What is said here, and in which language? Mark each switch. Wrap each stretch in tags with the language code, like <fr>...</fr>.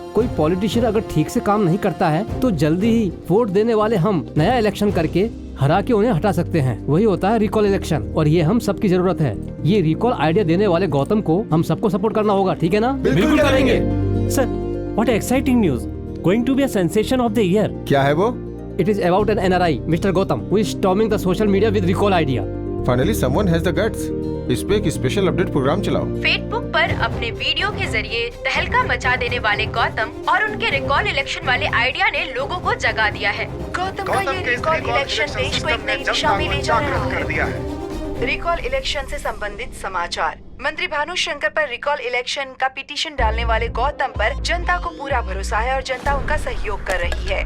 <hi>कोई पॉलिटिशियन अगर ठीक से काम नहीं करता है तो जल्दी ही वोट देने वाले हम नया इलेक्शन करके हरा के उन्हें हटा सकते हैं। वही होता है रिकॉल इलेक्शन, और ये हम सबकी जरूरत है। ये रिकॉल आइडिया देने वाले गौतम को हम सबको सपोर्ट करना होगा, ठीक है ना? बिल्कुल करेंगे।</hi> <en>Sir, what exciting news, going to be a sensation of the year.</en> <hi>क्या है वो?</hi> <en>It is about an NRI, Mr. Gautam, who is storming the social media with recall idea. Finally, someone has the guts.</en> <hi>इस पे एक special update programme चलाओ। Facebook पर अपने video के जरिए तहलका मचा देने वाले गौतम और उनके रिकॉल इलेक्शन वाले आइडिया ने लोगों को जगा दिया है। गौतम का ये रिकॉल इलेक्शन देश को एक नई दिशा में ले जा रहा है। रिकॉल इलेक्शन से संबंधित समाचार। मंत्री भानु शंकर पर रिकॉल इलेक्शन का पिटीशन डालने वाले गौतम पर जनता को पूरा भरोसा है और जनता उनका सहयोग कर रही है।</hi>